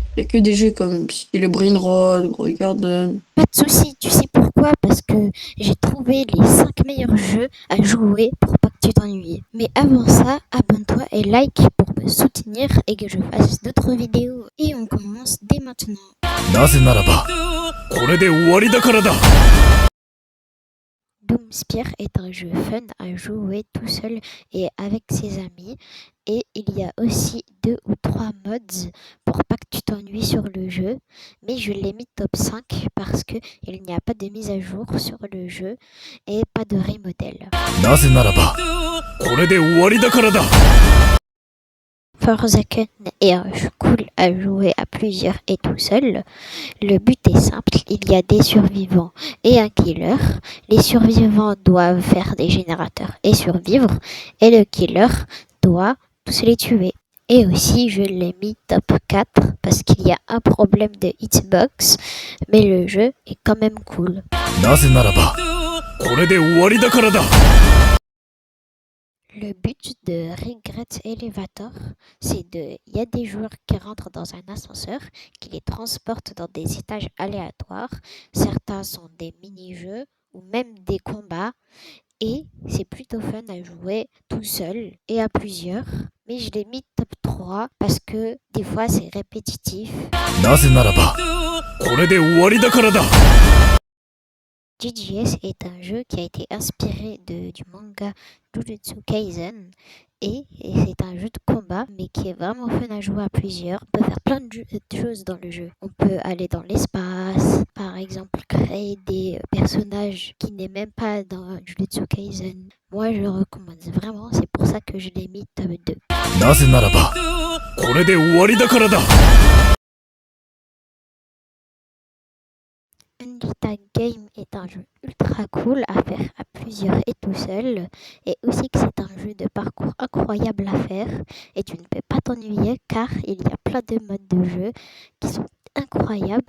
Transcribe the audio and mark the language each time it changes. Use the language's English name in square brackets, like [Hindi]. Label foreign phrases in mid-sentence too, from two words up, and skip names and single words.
[French] Y a que des jeux comme style Brain Rot, Grow Garden. Pas de souci, tu sais pourquoi? Parce que j'ai trouvé les 5 meilleurs jeux à jouer pour pas que tu t'ennuies. Mais avant ça, abonne-toi et like pour me soutenir et que je fasse d'autres vidéos. Et on commence dès maintenant. [Japanese] なぜならばこれで終わりだからだ。 [French] Doomspire est un jeu fun à jouer tout seul et avec ses amis. Et il y a aussi 2 ou 3 mods pour pas que tu t'ennuies sur le jeu. Mais je l'ai mis top 5 parce que il n'y a pas de mise à jour sur le jeu et pas de remodel. [Japanese] なぜならばこれで終わりだからだ。 [French] Forsaken est un jeu cool à jouer à plusieurs et tout seul. Le but est simple, il y a des survivants et un killer. Les survivants doivent faire des générateurs et survivre, et le killer doit tous les tuer. Et aussi, je l'ai mis top 4 parce qu'il y a un problème de hitbox, mais le jeu est quand même cool. [Japanese] なぜならばこれで終わりだからだ。 [French] Le but de Regret Elevator, c'est il y a des joueurs qui rentrent dans un ascenseur, qui les transportent dans des étages aléatoires. Certains sont des mini-jeux ou même des combats. Et c'est plutôt fun à jouer tout seul et à plusieurs. Mais je l'ai mis top 3 parce que des fois c'est répétitif. [Japanese] なぜならばこれで終わりだからだ。 [French] GGS est un jeu qui a été inspiré du manga Jujutsu Kaisen et c'est un jeu de combat mais qui est vraiment fun à jouer à plusieurs. On peut faire plein de choses dans le jeu. On peut aller dans l'espace, par exemple créer des personnages qui n'est même pas dans Jujutsu Kaisen. Moi je le recommande vraiment, c'est pour ça que je l'ai mis top 2. [Japanese] なぜならばこれで終わりだからだ。 [French] Unlita Game est un jeu ultra cool à faire à plusieurs et tout seul, et aussi que c'est un jeu de parcours incroyable à faire, et tu ne peux pas t'ennuyer car il y a plein de modes de jeu qui sont incroyables.